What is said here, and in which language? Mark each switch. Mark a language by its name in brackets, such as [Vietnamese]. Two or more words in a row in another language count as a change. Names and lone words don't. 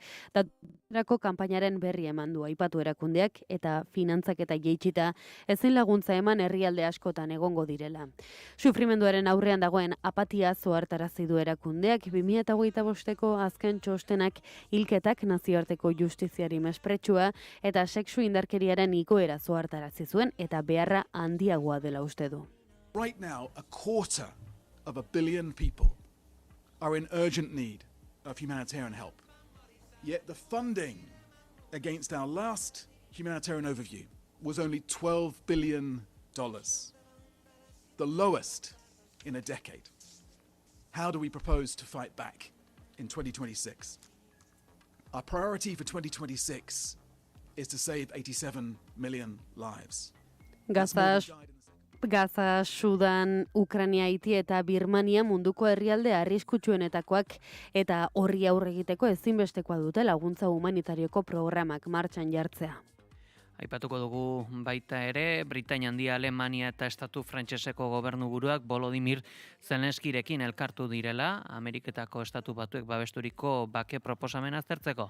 [Basque] Datorako kanpainaren berri eman du aipatu erakundeak eta finantzak eta jaitsita ezin laguntza eman herrialde askotan egongo direla. Sufrimenduaren aurrean dagoen apatia zohartarazi du erakundeak 2025ko azken txostenak hilketak nazioarteko justiziari mespretsua eta sexu indarkeriaren igoera zohartarazi zuen eta beharra handiagoa dela uste du. [English] Right now, 250 million people are in urgent need of humanitarian help. Yet the funding against our last humanitarian overview was only $12 billion, the lowest in a decade. How do we propose to fight back in 2026? Our priority for 2026 is to save 87 million lives. [Basque] Gaza, Sudan, Ukraina, Haiti eta Birmania munduko herrialde arriskutsuenetakoak eta horri aurre egiteko ezinbestekoa dute laguntza humanitarioko programak martxan jartzea. Aipatuko dugu baita ere, Britainia Handia, Alemania eta Estatu Frantseseko gobernuburuak Volodymyr Zelenskirekin elkartu direla, Ameriketako Estatu Batuek babesturiko bake proposamena aztertzeko.